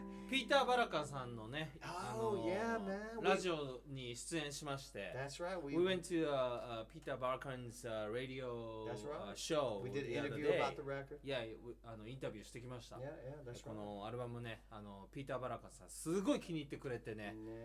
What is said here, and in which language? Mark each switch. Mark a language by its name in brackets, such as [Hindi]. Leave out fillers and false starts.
[Japanese] ピーター・バラカンさんのね、 [English] yeah, man. [Japanese] ラジオに出演しまして。 [English] That's right. We went to Peter Barakan's radio show. We did an interview about the record. [Japanese] Yeah, インタビューしてきました。 [English] Yeah, that's right. [Japanese] このアルバムね、ピーター・バラカンさんすごい気に入ってくれてね。